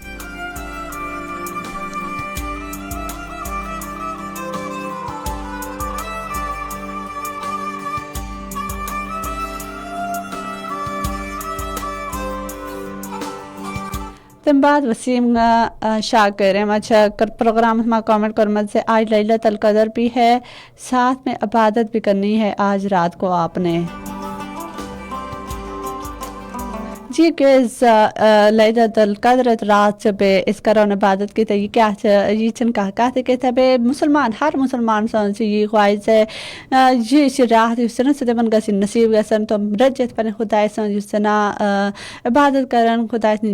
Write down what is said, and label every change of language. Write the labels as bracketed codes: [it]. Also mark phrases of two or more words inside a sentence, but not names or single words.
[ks] تَمہِ بعد وسیٖم شاکر یِمن چھِ پروگرامس منٛز کامنٹ کوٚرمُت زِ [ur] آج لیلۃ القدر بھی ہے ساتھ میں عبادت بھی کرنی ہے آج رات کو آپ نے [ks] جی کیٛازِ لیلۃ القدر رات چھِ بیٚیہِ أسۍ کرو نہٕ عبادت کینٛہہ تہٕ یہِ کیٛاہ چھِ یہِ چھِنہٕ کانٛہہ کَتھٕے کینٛہہ تہٕ بیٚیہِ مُسلمان ہر مُسلمان سٕنٛز چھِ یی خواہِش زِ یہِ چھِ راتھ یُس چھُنہ سُہ تِمن گژھِ نصیٖب گژھن تِم رٔجِتھ پنٕنہِ خۄداے سٕنٛز یُس چھِنہ عبادت کرن خۄداے سٕنٛدۍ